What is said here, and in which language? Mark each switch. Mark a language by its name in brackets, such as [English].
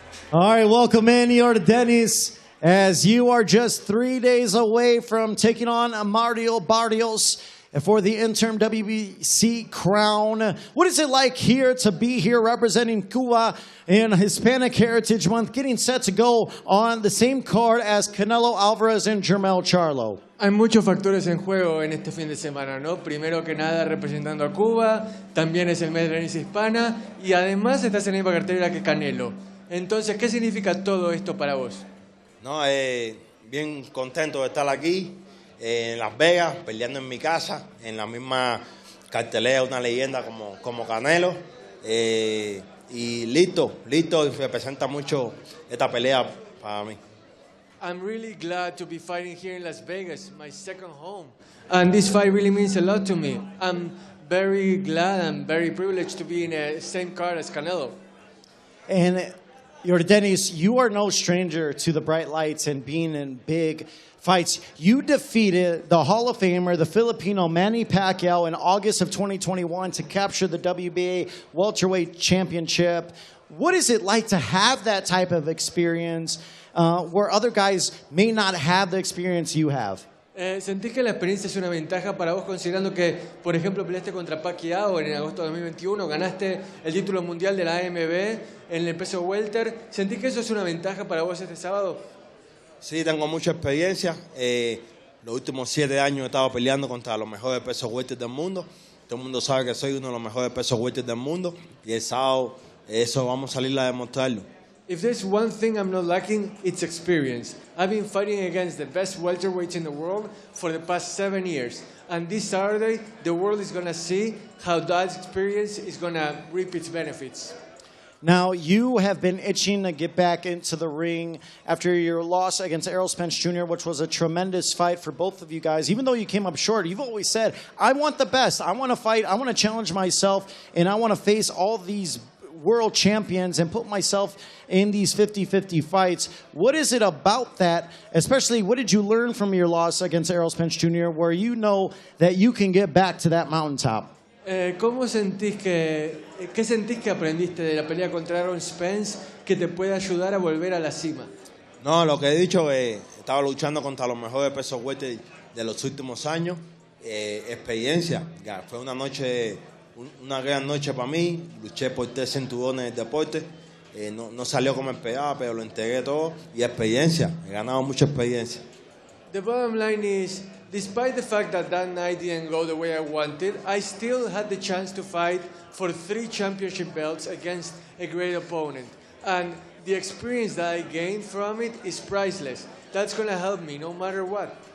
[English] All right, welcome in, Yordenis, as you are just 3 days away from taking on Barrios for the interim WBC crown. What is it like here to be here representing Cuba in Hispanic Heritage Month, getting set to go on the same card as Canelo Alvarez and Jermell Charlo? [Spanish] Hay muchos factores en juego en este fin de semana, ¿no? Primero que nada representando a Cuba, también es el mes de la herencia hispana y además estás en la misma cartelera que Canelo. Entonces, ¿qué significa todo esto para vos? No, bien contento de estar aquí en Las Vegas, peleando en mi casa, en la misma cartelera, una leyenda como Canelo. Y listo, y representa mucho esta pelea para mí. [English] I'm really glad to be fighting here in Las Vegas, my second home. And this fight really means a lot to me. I'm very glad and very privileged to be in the same card as Canelo. And Yordenis, you are no stranger to the bright lights and being in big fights. You defeated the Hall of Famer, the Filipino Manny Pacquiao, in August of 2021 to capture the WBA welterweight championship. What is it like to have that type of experience where other guys may not have the experience you have? [Spanish] ¿Sentís que la experiencia es una ventaja para vos, considerando que, por ejemplo, peleaste contra Pacquiao en agosto de 2021, ganaste el título mundial de la AMB en el peso welter? ¿Sentís que eso es una ventaja para vos este sábado? Sí, tengo mucha experiencia. Los últimos 7 años he estado peleando contra los mejores pesos welter del mundo. Todo el mundo sabe que soy uno de los mejores pesos welter del mundo. Y el sábado eso vamos a salir a demostrarlo. [English] If there's one thing I'm not lacking, it's experience. I've been fighting against the best welterweights in the world for the past 7 years. And this Saturday, the world is going to see how that experience is going to reap its benefits. Now, you have been itching to get back into the ring after your loss against Errol Spence Jr., which was a tremendous fight for both of you guys. Even though you came up short, you've always said, I want the best. I want to fight. I want to challenge myself, and I want to face all these world champions and put myself in these 50-50 fights. What is it about that, especially what did you learn from your loss against Errol Spence Jr., where you know that you can get back to that mountaintop? [Spanish] ¿Qué sentís que aprendiste de la pelea contra Errol Spence que te puede ayudar a volver a la cima? No, lo que he dicho es estaba luchando contra los mejores pesos welter de los últimos años. Experiencia, fue una gran noche para mí. Luché por 3 cinturones del deporte. No salió como esperaba, pero lo entregué todo. Y experiencia, he ganado mucha experiencia. [English] The bottom line is, despite the fact that night didn't go the way I wanted, I still had the chance to fight for 3 championship belts against a great opponent. And the experience that I gained from it is priceless. That's going to help me no matter what.